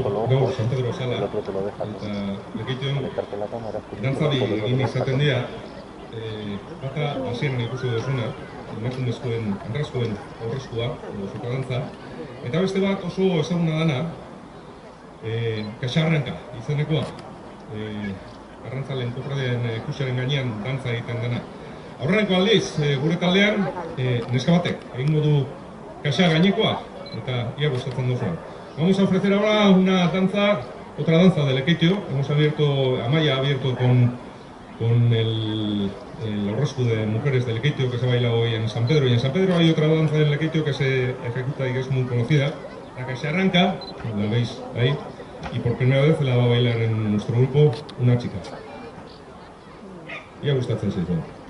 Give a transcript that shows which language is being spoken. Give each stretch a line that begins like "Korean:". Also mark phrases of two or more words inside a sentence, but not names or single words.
Basque: gaur San Pedro Sala eta lekeition dantzari egin izaten dira, bata hasieran ikusi duzuna, emakumezkoen, andrazkoen aurreskua, edo zuka dantza, eta beste bat oso ezaguna dana, kaxarranka izenekoa, arrantzalen kofradien ikusiaren gainean dantza egiten dena. Aurreneko aldiz, gure taldean, neska batek egingo du kaxa gainekoa, eta ia gustatzen duzuen.
Spanish: Vamos a ofrecer ahora una danza, otra danza de Lekeitio. Hemos abierto, Amaya ha abierto con el aurresku de mujeres de Lekeitio que se baila hoy en San Pedro. Y en San Pedro hay otra danza de Lekeitio que se ejecuta y que es muy conocida, la que se arranca, la veis ahí, y por primera vez la va a bailar en nuestro grupo una chica.
Basque: Ia gustatzen zaizu.